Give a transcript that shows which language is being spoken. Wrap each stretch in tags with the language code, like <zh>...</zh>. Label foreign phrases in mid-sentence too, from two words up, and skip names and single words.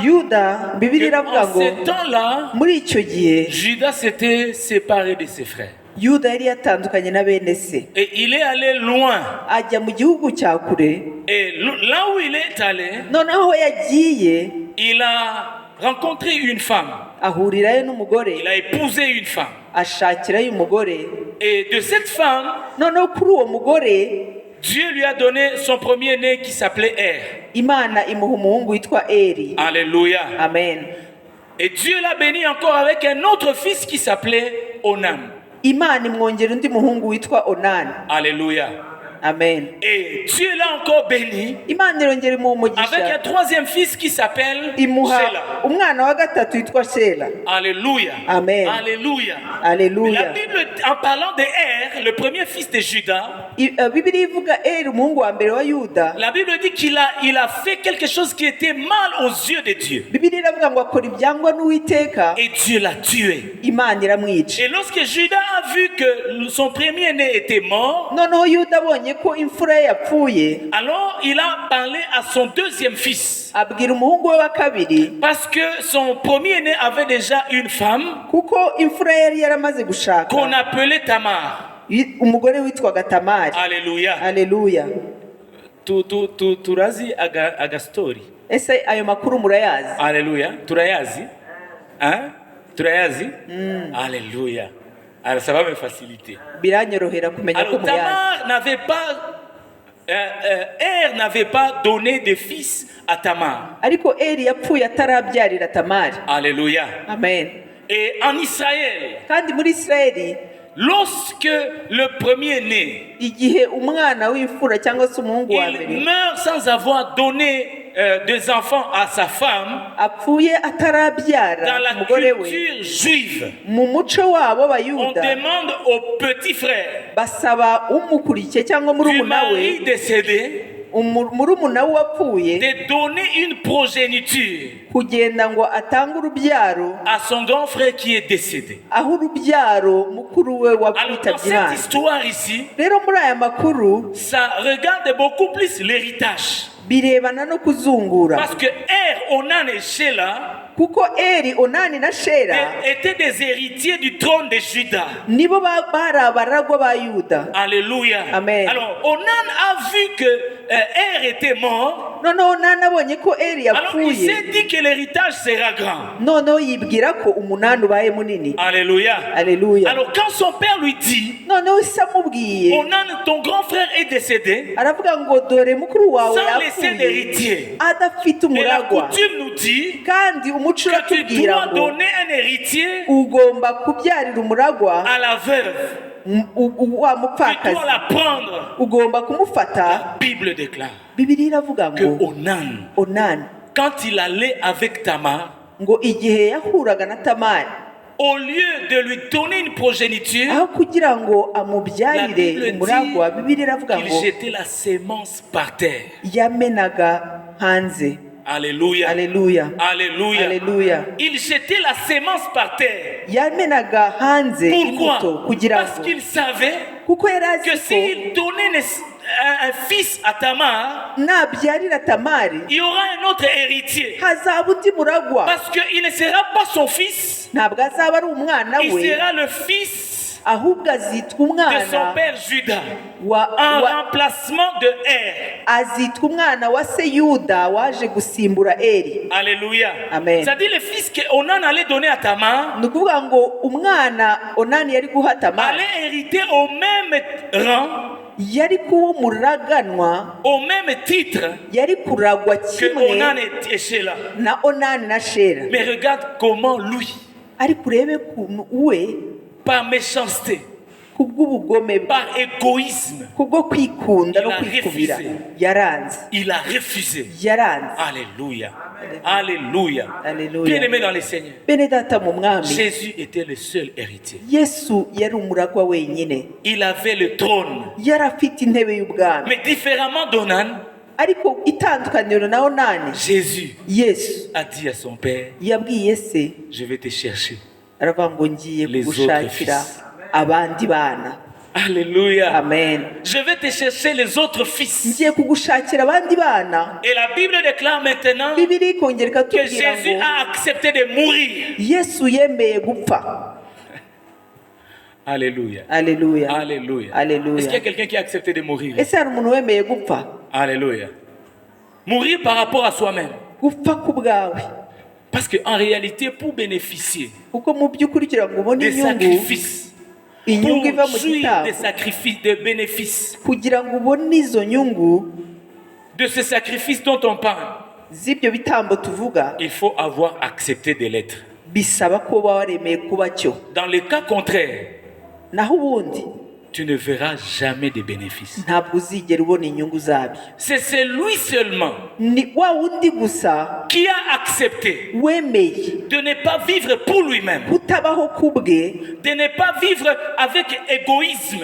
<rw>Yuda, Bibiliya iravuga</rw> <fr>qu'en</fr> <rw>ngo</rw> <fr>ce temps-là,</fr> <rw>muri icyo gihe</rw> <fr>Judas s'était séparé de ses frères.</fr> <rw>Yuda yari yatandukanye na bene se,</rw> <fr>Et il est allé loin.</fr> <rw>ajya mu gihugu cya kure.</rw> <fr>Et là où il est allé,</fr> <rw>Noneho aho yagiye</rw> <fr>il a rencontré une femme.</fr> <rw>ahurirayo n'umugore,</rw> <fr>Il a épousé une femme.</fr> <rw>ashakirayo umugore.</rw> <fr>Et de cette femme,</fr> <rw>Noneho kuri uwo mugore</rw> <fr>Dieu lui a donné son premier-né qui s'appelait Er.</fr> <rw>Imana imuha umuhungu witwa Eri.</rw> <fr>Alléluia. Amen. Et Dieu l'a béni encore avec un autre fils qui s'appelait Onam.</fr> <rw>Imana imwongera undi muhungu witwa Onani.</rw> <fr>Alléluia. Amen. Et Dieu l'a encore béni</fr> <rw>Imana irongera imuha</rw> <fr>avec un</fr> <rw>umugisha,</rw> <fr>troisième fils qui s'appelle</fr> <rw>imuha Shelah. umwana wa gatatu witwa Shela.</rw> <fr>Alléluia. Amen. Alléluia. Alléluia. La Bible, en parlant de Er, le premier fils de Judas,</fr> <rw>Bibiliya ivuga Eri umuhungu wa mbere wa Yuda.</rw> <fr>la Bible dit qu'il a fait quelque chose qui était mal aux yeux de Dieu.</fr> <rw>Bibiliya iravuga ngo akora ibyangwa n'Uwiteka,</rw> <fr>Et Dieu l'a tué.</fr> <rw>Imana iramwica.</rw> <fr>Et lorsque Judas a vu que son premier-né était mort,</fr> <rw>Noneho Yuda abonye ko imfura ye yapfuye,</rw> <fr>alors il a parlé à son deuxième fils.</fr> <rw>abwira umuhungu we wa kabiri,</rw> <fr>Parce que son premier-né avait déjà une femme</fr> <rw>kuko imfura ye yari yaramaze gushaka</rw> <fr>qu'on appelait Tamar.</fr> <rw>umugore witwaga Tamari.</rw> <fr>Alléluia.</fr> <rw>Haleluya. Turazi aga story. Ese ayo makuru murayazi? Alléluia. Turayazi. Hein? Turayazi?</rw> <fr>Alléluia. Alors ça va me faciliter.</fr> <rw>Biranyorohera kumenya ko</rw> <fr>Alors</fr> <rw>muyazi.</rw> <fr>Tamar n'avait pas Er n'avait pas donné de fils à Tamar.</fr> <rw>Ariko Eri yapfuye atarabyarira Tamari.</rw> <fr>Alléluia. Amen. Et en Israël,</fr> <rw>Kandi muri Isirayeli,</rw> <fr>lorsque le premier-né,</fr> <rw>igihe umwana w'imfura cyangwa se umuhungu wa</rw> <fr>il</fr> <rw>mbere</rw> <fr>meurt sans avoir donné des enfants à sa femme,</fr> <rw>apfuye</rw> <fr>dans</fr> <rw>atarabyara</rw> <fr>la</fr> <rw>umugore we,</rw> <fr>culture juive,</fr> <rw>mu muco wabo</rw> <fr>on</fr> <rw>w'Abayuda</rw> <fr>demande au petit frère</fr> <rw>basaba umukurikiye cyangwa</rw> <fr>du</fr> <rw>murumuna</rw> <fr>mari</fr> <rw>we,</rw> <fr>décédé</fr> <rw>murumuna we wapfuye,</rw> <fr>de donner une progéniture</fr> <rw>kugenda ngo atange urubyaro</rw> <fr>à son grand frère qui est décédé.</fr> <rw>aho urubyaro mukuru we</rw> <fr>Alors dans</fr> <rw>witabye</rw> <fr>cette</fr> <rw>Imana.</rw> <fr>histoire ici,</fr> <rw>Rero muri aya makuru</rw> <fr>ça regarde beaucoup plus l'héritage.</fr> <rw>birebana no kuzungura,</rw> <fr>Parce que Er, Onan et Shelah</fr> <rw>kuko Eri, Onani na Shera</rw> <fr>étaient des héritiers du trône de Juda.</fr> <rw>nibo bari abaragwa ba Yuda.</rw> <fr>Alléluia. Amen. Alors, Onan a vu que Er était mort.</fr> <rw>Noneho Onani abonye ko Eri</rw> <fr>Alors, il</fr> <rw>yapfuye,</rw> <fr>s'est dit que l'héritage sera grand.</fr> <rw>noneho yibwira ko umunani ubaye munini.</rw> <fr>Alléluia.</fr> <rw>Haleluya.</rw> <fr>Alors, quand son père lui dit,</fr> <rw>Noneho se amubwiye, Onan,</rw> <fr>ton grand frère est décédé,</fr> <rw>aravuga ngo dore mukuru wawe</rw> <fr>sans laisser</fr> <rw>yapfuye</rw> <fr>d'héritier.</fr> <rw>adafite</rw> <fr>Et la</fr> <rw>umuragwa,</rw> <fr>coutume nous dit</fr> <rw>kandi umuco</rw> <fr>que tu</fr> <rw>uratubwira</rw> <fr>dois</fr> <rw>ngo</rw> <fr>donner un héritier</fr> <rw>ugomba kubyarira umuragwa</rw> <fr>à la veuve.</fr> <rw>wa</rw> <fr>Tu</fr> <rw>mupfakazi,</rw> <fr>dois la prendre.</fr> <rw>ugomba kumufata.</rw> <fr>La Bible déclare</fr> <rw>Bibiliya iravuga</rw> <fr>que</fr> <rw>ngo Onan, Onani,</rw> <fr>quand il allait avec Tamar,</fr> <rw>ngo igihe yahuraga na Tamari,</rw> <fr>au lieu de lui donner une progéniture,</fr> <rw>aho kugira ngo</rw> <fr>la</fr> <rw>amubyarire</rw> <fr>Bible</fr> <rw>umuragwa,</rw> <fr>dit</fr> <rw>Bibiliya iravuga</rw> <fr>qu'il</fr> <rw>ngo</rw> <fr>jetait la sémence par terre.</fr> <rw>yamenaga hanze.</rw> <fr>Alléluia.</fr> <rw>Haleluya.</rw> <fr>Alléluia.</fr> <rw>Haleluya.</rw> <fr>Il jetait la sémence par terre.</fr> <rw>Yamenaga hanze imbuto</rw> <fr>Pourquoi?</fr> <rw>kugira</rw> <fr>Parce</fr> <rw>ngo,</rw> <fr>qu'il savait</fr> <rw>kuko yari azi</rw> <fr>que</fr> <rw>ko</rw> <fr>s'il donnait un fils à Tamar,</fr> <rw>nabyarira Tamari</rw> <fr>il y aura un autre héritier.</fr> <rw>hazaba undi muragwa</rw> <fr>Parce qu'il ne sera pas son fils,</fr> <rw>ntabwo azaba ari umwana</rw> <fr>il</fr> <rw>we</rw> <fr>sera le fils</fr> <rw>ahubwo azitwa</rw> <fr>de son</fr> <rw>umwana</rw> <fr>père Judas,</fr> <rw>wa</rw> <fr>en remplacement de Er.</fr> <rw>azitwa umwana wa se Yuda waje gusimbura Eri.</rw> <fr>Alléluia. Amen. C'est-à-dire le fils que Onan allait donner à Tamar</fr> <rw>ni ukuvuga ngo umwana Onani yari guha Tamari</rw> <fr>allait hériter au même rang,</fr> <rw>yari kuba umuraganwa,</rw> <fr>au même titre</fr> <rw>yari kuragwa</rw> <fr>que Onan</fr> <rw>kimwe</rw> <fr>et Sheila.</fr> <rw>na Onani na Shera.</rw> <fr>Mais regarde comment lui,</fr> <rw>ariko urebe ukuntu we</rw> <fr>par méchanceté,</fr> <rw>kubw'ubugome bwe,</rw> <fr>par égoïsme,</fr> <rw>kubwo kwikunda no</rw> <fr>Il a</fr> <rw>kwikubira</rw> <fr>refusé.</fr> <rw>yaranze</rw> <fr>il a refusé.</fr> <rw>yaranze.</rw> <fr>Alléluia. Alléluia. Alléluia. Bien-aimé dans le Seigneur,</fr> <rw>bene data mu mwami,</rw> <fr>Jésus était le seul héritier.</fr> <rw>Yesu yari umuragwa wenyine,</rw> <fr>Il avait le trône.</fr> <rw>yari afite intebe y'ubwami.</rw> <fr>Mais différemment d'Onan,</fr> <rw>ariko itandukaniro na Onani,</rw> <fr>Jésus</fr> <rw>Yesu</rw> <fr>a dit à son père,</fr> <rw>yabwiye se,</rw> <fr>je vais te chercher.</fr> <rw>aravuga ngo ngiye</rw> <fr>Les</fr> <rw>kugushakira</rw> <fr>autres fils.</fr> <rw>abandi bana.</rw> <fr>Alléluia. Amen. Je vais te chercher les autres fils.</fr> <rw>ngiye kugushakira abandi bana.</rw> <fr>Et la Bible déclare maintenant que</fr> <rw>Bibiri ikongera ikatubwira</rw> <fr>Jésus</fr> <rw>ngo</rw> <fr>a accepté de mourir.</fr> <rw>Yesu yemeye gupfa.</rw> <fr>Alléluia. Alléluia. Alléluia. Alléluia. Est-ce qu'il y a quelqu'un qui a accepté de mourir?</fr> <rw>ese hari umuntu wemeye gupfa?</rw> <fr>Alléluia. Mourir par rapport à soi-même.</fr> <rw>Gupfa ku bwawe,</rw> <fr>Parce qu'en réalité, pour bénéficier</fr> <rw>kuko mu by'ukuri kugira ngo ubone</rw> <fr>des</fr> <rw>inyungu,</rw> <fr>sacrifices,</fr> <rw>inyungu iva</rw> <fr>pour</fr> <rw>mu</rw> <fr>jouir</fr> <rw>gitambo,</rw> <fr>des sacrifices, des bénéfices,</fr> <rw>kugira ngo ubone izo nyungu</rw> <fr>de ce sacrifice dont on parle,</fr> <rw>z'ibyo bitambo tuvuga,</rw> <fr>il faut avoir accepté de l'être.</fr> <rw>bisaba ko uba waremeye kuba cyo.</rw> <fr>Dans le cas contraire,</fr> <rw>naho ubundi</rw> <fr>tu ne verras jamais de bénéfices.</fr> <rw>ntabwo uzigera ubona inyungu zabyo.</rw> <fr>C'est celui seulement</fr> <rw>Ni wa wundi gusa</rw> <fr>qui a accepté</fr> <rw>wemeye</rw> <fr>de ne pas vivre pour lui-même,</fr> <rw>kutabaho ku bwe,</rw> <fr>de ne pas vivre avec égoïsme,</fr>